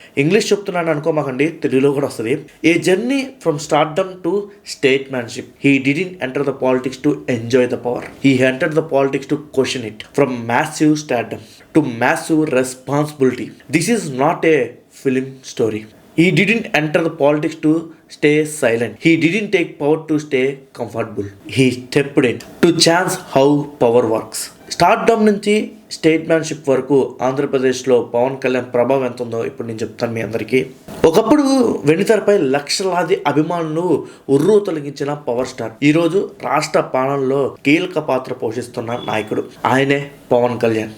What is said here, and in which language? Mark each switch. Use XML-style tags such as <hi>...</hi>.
<te>English చెప్తున్నాను అనుకోమాకండి, తెలుగులో కూడా వస్తుంది.</te> <en>A journey from stardom to statesmanship. He didn't enter the politics to enjoy the power, he entered the politics to question it. From massive stardom to massive responsibility. This is not a film story. He didn't enter the politics to stay silent. He didn't take power to stay comfortable. He stepped in to chance how power works.</en> <te>Stardom నుంచి స్టేట్మ్యాన్షిప్ వరకు ఆంధ్రప్రదేశ్లో పవన్ కళ్యాణ్ ప్రభావం ఎంత ఉందో ఇప్పుడు నేను చెప్తాను మీ అందరికీ. ఒకప్పుడు వెండితెరపై లక్షలాది అభిమానులు ఉర్రూ తొలగించిన పవర్ స్టార్ ఈరోజు రాష్ట్ర పాలనలో కీలక పాత్ర పోషిస్తున్న నాయకుడు ఆయనే పవన్ కళ్యాణ్.</te>